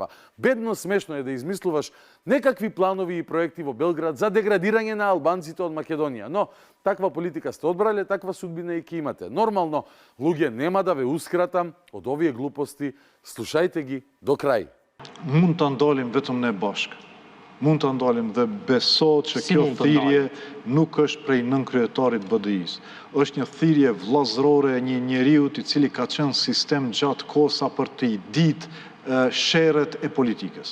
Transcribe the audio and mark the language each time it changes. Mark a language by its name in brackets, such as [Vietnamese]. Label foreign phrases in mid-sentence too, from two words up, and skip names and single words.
[Macedonian] Бедно смешно е да измислуваш некакви планови и проекти во Белград за деградирање на албанците од Македонија. Но таква политика сте одбрале, таква судбина и ќе имате. Нормално, луѓе, нема да веускратам од овие глупости, слушајте ги до крај. [Albanian] Мund ta ndalim vetëm ne bashkë. Mund ta ndalim dhe beso që kjo thirrje nuk është prej nënkryetarit BDI-s. Është një thirrje vllazërore e një njeriu i cili ka qenë sistem gjatë kosa për të i ditë sherret e politikës.